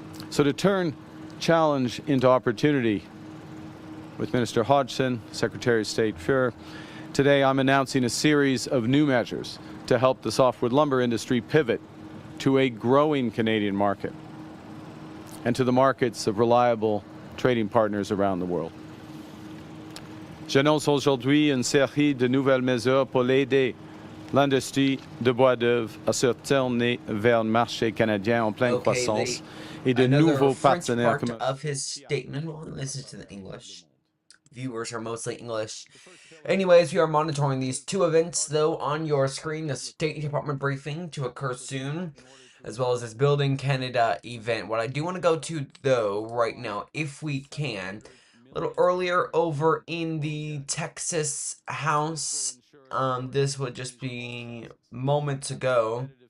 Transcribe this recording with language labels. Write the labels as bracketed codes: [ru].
[en] So to turn challenge into opportunity, with Minister Hodgson, Secretary of State Fuhr, today I'm announcing a series of new measures to help the softwood lumber industry pivot to a growing Canadian market and to the markets of reliable trading partners around the world. [fr] J'annonce aujourd'hui une série de nouvelles mesures pour aider l'industrie de bois d'œuvre à se tourner vers le marché canadien en pleine croissance et de nouveaux partenaires. [en] Part of his statement. Well, listen to the English. Viewers are mostly English. Anyways, we are monitoring these two events, though, on your screen. The State Department briefing to occur soon, as well as this Building Canada event. What I do want to go to, though, right now, if we can, a little earlier over in the Texas House, this would just be moments ago.